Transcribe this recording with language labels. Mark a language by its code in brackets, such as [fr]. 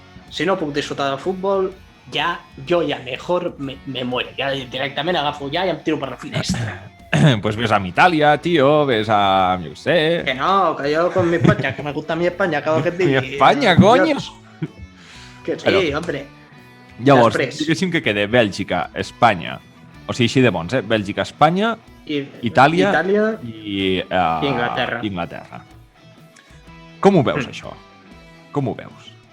[ca] Si no puc disfrutar de futbol, jo ja [es] mejor me muero. [ca] Ja directament agafo i em tiro per la finestra. Pues ves a Itàlia, tio, ves a... jo sé... [es] Que no, que yo con mi España, que me gusta mi España cada vez que Mi España, coño! Que sí, hombre. [ca] Llavors, diguéssim que queda Bèlgica, Espanya, o sigui, així de bons, Bèlgica, Espanya, Itàlia i Inglaterra. Com ho veus, això? Com ho veus?